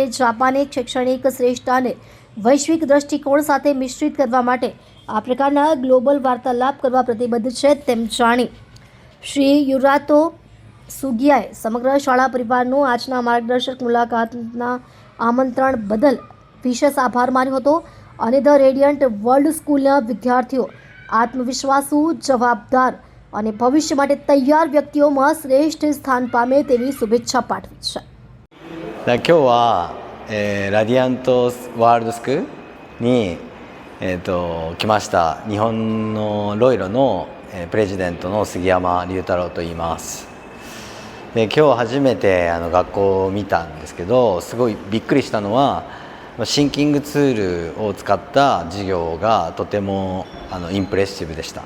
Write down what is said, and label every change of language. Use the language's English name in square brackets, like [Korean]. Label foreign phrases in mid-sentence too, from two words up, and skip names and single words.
[Gujarati] જાપાનિક શૈક્ષણિક શ્રેષ્ઠતાને વૈશ્વિક દ્રષ્ટિકોણ સાથે મિશ્રિત કરવા માટે આ પ્રકારના ગ્લોબલ વાર્તાલાપ કરવા પ્રતિબદ્ધ છે તેમ જાણી શ્રી યુરાતો સુગિયાએ સમગ્ર શાળા પરિવારનો આજના માર્ગદર્શક મુલાકાતના આમંત્રણ બદલ વિશેષ આભાર માન્યો હતો અને ધ રેડિયન્ટ વર્લ્ડ સ્કૂલના વિદ્યાર્થીઓ આત્મવિશ્વાસુ, જવાબદાર અને ભવિષ્ય માટે તૈયાર વ્યક્તિઓમાં શ્રેષ્ઠ સ્થાન પામે તેવી શુભેચ્છા પાઠવી છે. [Japanese] 今日は、ラディアントワールドスクールに、来ました日本のロイロの、プレジデントの杉山龍太郎と言います。で今日初めて学校を見たんですけど、すごいびっくりしたのはシンキングツールを使った授業がとてもインプレッシブでした。